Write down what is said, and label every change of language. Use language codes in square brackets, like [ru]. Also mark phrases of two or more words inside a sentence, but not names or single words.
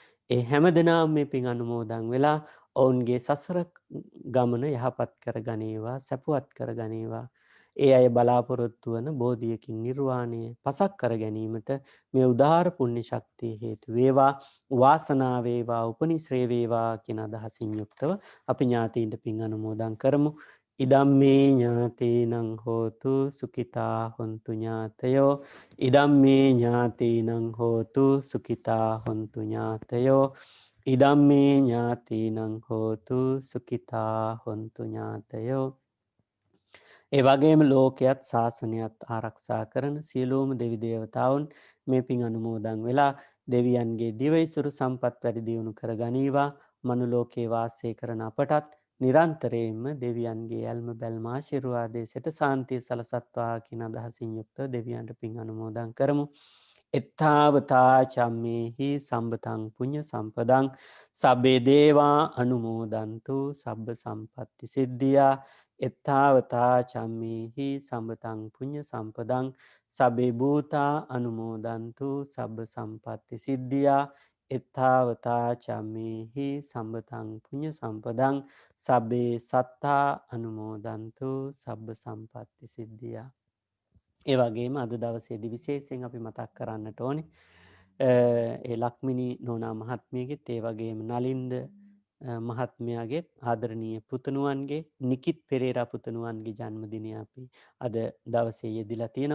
[si] ඒ හැමදෙනාම මේ පින් අනුමෝදන් වෙලා ඔවුන්ගේ සසර ගමන යහපත් කර ගනේවා, සැපවත් කර ගනේවා. ඒ අය බලාපොරොත්තු වන බෝධියකින් නිර්වාණය පසක් කර ගැනීමට මේ උදාාර පුණ්‍ය ශක්තිය හේතු වේවා, වාසනාව වේවා, උපනිශ්‍රේ වේවා කියන අදහසින් යුක්තව අපි ඥාතීන්ට පින් අනුමෝදන් කරමු. [pi] ඉදම්මේ ඥාතීනං හෝතු සුඛිතා හොන්තු ඥාතයෝ. ඉදම්මේ ඥාතීනං හෝතු සුඛිතා හොන්තු ඥාතයෝ. ඉදම්මේ ඥාතීනං හෝතු සුඛිතා හොන්තු ඥාතයෝ. [si] ඒ වගේම ලෝකයත් ශාසනයත් ආරක්ෂා කරන සියලුම දෙවි දේවතාවුන් මේ පින් අනුමෝදන් වෙලා දෙවියන්ගේ දිවයිසුරු සම්පත් වැඩි දියුණු කර ගනීවා. මනුලෝකේ වාසය කරන අපටත් නිරන්තරයෙන්ම දෙවියන්ගේ ඇල්ම බැල්ම ආශිර්වාදයේ සිට සාන්තිය සලසත්වා කියන අදහසින් යුක්තව දෙවියන්ට පින් අනුමෝදන් කරමු. [pi] එත්තාවතා චම්මේහි සම්බතං පුඤ්ඤ සම්පදං සබ්බේ දේවා අනුමෝදන්තු සබ්බ සම්පත්ති සිද්ධියා. එත්තාවතා චම්මේහි සම්බතං පුඤ්ඤ සම්පදං සබ්බේ භූතා අනුමෝදන්තු සබ්බ සම්පත්ති සිද්ධියා. එත්තාවතා චම්මේහි සම්බතං පුඤ්ඤ සම්පදං සබ්බේ සත්තා අනුමෝදන්තු සබ්බ සම්පත්ති සිද්ධියා. [si] ඒ වගේම අද දවසේදී විශේෂයෙන් අපි මතක් කරන්නට ඕනේ ඒ ලක්මිනී නෝනා මහත්මියගෙත් ඒ වගේම නලින්ද මහත්මයාගෙත් ආදරණීය පුතණුවන්ගේ නිකිත් පෙරේරා පුතණුවන්ගේ ජන්මදිනය අපි අද දවසේ යෙදিলা තියෙනවා.